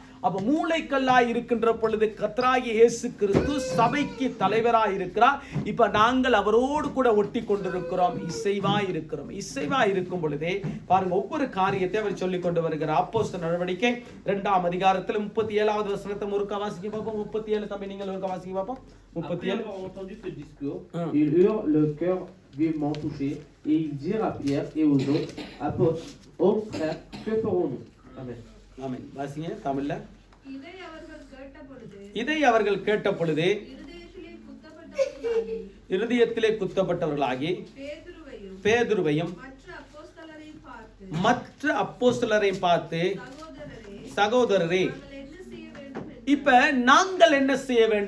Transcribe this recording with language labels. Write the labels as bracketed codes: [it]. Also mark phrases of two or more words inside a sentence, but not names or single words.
[ta] அப்ப மூளைக்கல்லாய் இருக்கின்ற பொழுது கர்த்தராகிய இயேசு கிறிஸ்து சபைக்கு தலைவராய் இருக்கிறார். இப்ப நாங்கள் அவரோடு கூட ஒட்டி கொண்டிருக்கிறோம், இசைவாய் இருக்கிறோம். இசைவாய் இருக்கும் பொழுதே பாருங்க, ஒவ்வொரு காரியத்தை அவர் சொல்லிக் கொண்டு வருகிறார். அப்போஸ்தலர் நடவடிக்கை 2ஆம் அதிகாரத்தில் 37வது வசனத்தை முறுக்க வாசிக்க பார்ப்போம். 37 தம்பி நீங்கள் முறுக்க வாசிக்க பார்ப்போம். 37. [fr] Après avoir entendu ce discours, ils eurent le cœur vivement touché et ils dirent à Pierre et aux autres apôtres, ô frères, que ferons-nous? Amen. [ta] ஆமென். வாசிங்க தமிழ்ல. இதை அவர்கள் கேட்ட பொழுது இருதயத்திலே குத்தப்பட்டவர்களாகி பேதுருவையும் மற்ற அப்போஸ்தலரையும் பார்த்து, சகோதரரே, இப்ப நாங்கள் என்ன செய்ய வேண்டும்?